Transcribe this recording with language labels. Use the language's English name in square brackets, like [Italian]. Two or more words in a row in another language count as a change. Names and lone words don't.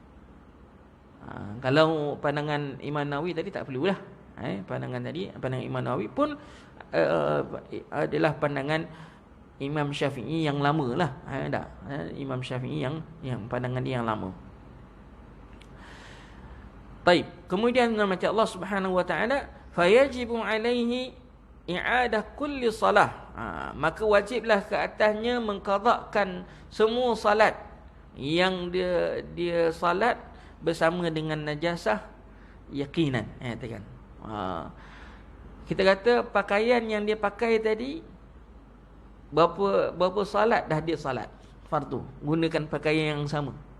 [Malay] Kalau pandangan Imam Nawawi tadi tak perlulah. Pandangan Imam Nawawi pun adalah pandangan Imam Syafi'i yang lama lah. Imam Syafi'i yang pandangan dia yang lama. Baik, kemudian macam [Arabic] الله سبحانه وتعالى, فيجب عليه إعادة كل صلاة. [Malay] Maka wajiblah ke atasnya mengqadhakan semua salat yang dia salat bersama dengan [Arabic] نجاسة يقينا. [Malay] Katakan. Kita kata pakaian yang dia pakai tadi, berapa salat dah dia salat fardu gunakan pakaian yang sama.